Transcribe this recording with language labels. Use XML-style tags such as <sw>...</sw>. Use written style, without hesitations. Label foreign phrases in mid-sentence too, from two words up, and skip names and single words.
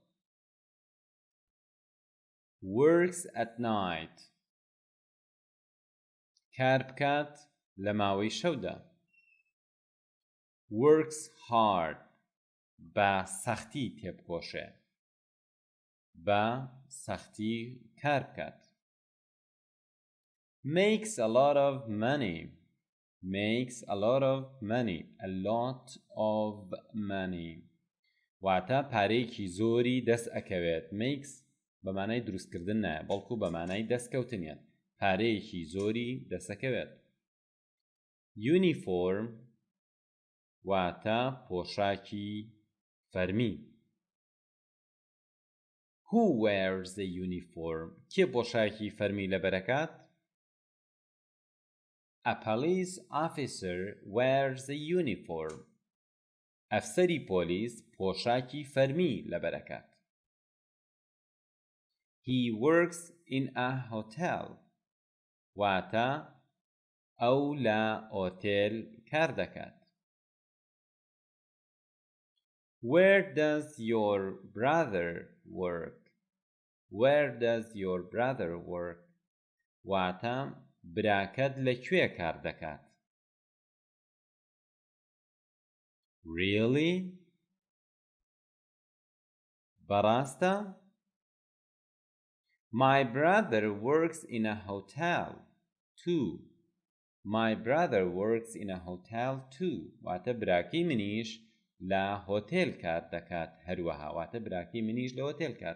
<en>Works at night</en> <ckb>کار بکات لە ماوەی شەودا.</ckb> <en>Works hard</en> <ckb>بە سەختی تێبکۆشێ. بە سەختی کار بکات.</ckb> <en>Makes a lot of money. Makes a lot of money. A lot of money.</en> <ckb>واتە پارەیەکی زۆری دەست ئەکەوێت. Makes بە مانای دروستکردن نایە بەڵکو بە مانای دەستکەوتنیان. پارەیەکی زۆری دەسەکەوێت. Uniform واتە پۆشاکی فەرمی.</ckb> <en>Who wears the uniform?</en> <ckb>کێ پۆشاکی فەرمی لەبەرەکات؟</ckb> <en>A police officer wears the uniform.</en> <ckb>ئەفسەری پۆلیس پۆشاکی فەرمی لەبەرەکات.</ckb> <en>He works in a hotel.</en> <ckb>واتە ئەو لە ئۆتێل کار دەکات.</ckb> <en>Where does your brother work? Where does your brother work?</en> <ckb>واتە براکەت لەکوێ کار دەکات.</ckb> <en>Really?</en> <ckb>بەڕاستە؟</ckb> <en>My brother works in a hotel too. My brother works in a hotel too.</en> <ckb>واتە براکەی منیش لە هۆتێل کار دەکات هەروەها. واتە براکەی منیش لە هۆتێل کار</ckb>